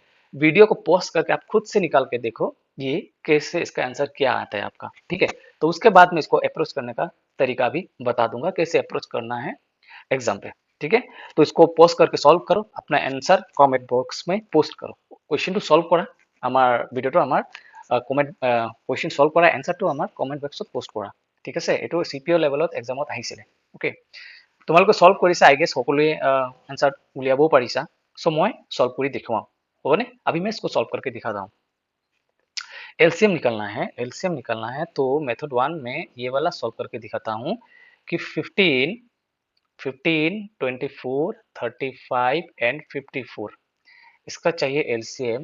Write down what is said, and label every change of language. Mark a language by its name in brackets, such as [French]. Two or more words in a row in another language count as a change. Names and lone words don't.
[Hindi] वीडियो को पॉज करके आप खुद से निकाल के देखो ये कैसे, इसका आंसर क्या आता है आपका, ठीक है। तो उसके बाद में इसको अप्रोच करने का तरीका भी बता दूंगा, कैसे अप्रोच करना है एग्जाम पे, ठीक है। तो इसको पॉज करके सॉल्व करो, अपना आंसर [English] comment box [Hindi] में पोस्ट करो। क्वेश्चन टू सॉल्व करा [Assamese] আমার ভিডিওটো আমার কমেন্ট কুৱেশ্যন সলভ কৰা এনসাৰটো আমাৰ কমেন্ট বক্সত পোষ্ট কৰা, ঠিক আছে। এইটো চিপিঅ লেভেলত এক্সামত আহিছিলে, ওকে। তোমালোকে সলভ কৰিছা, [English] I guess [Assamese] সকলোৱে এনসাৰ উলিয়াবও পাৰিছা। [Hindi] सो मैं सॉल्व [Assamese] কৰি দেখুৱাম, [Hindi] होगा ना। अभी मैं इसको सॉल्व करके दिखाता हूँ। एलसीएम निकलना है, एलसीएम निकलना है, तो मेथड 1 में ये वाला सॉल्व करके दिखाता हूँ कि 15, 24, 35 एंड 54, इसका चाहिए एलसीएम।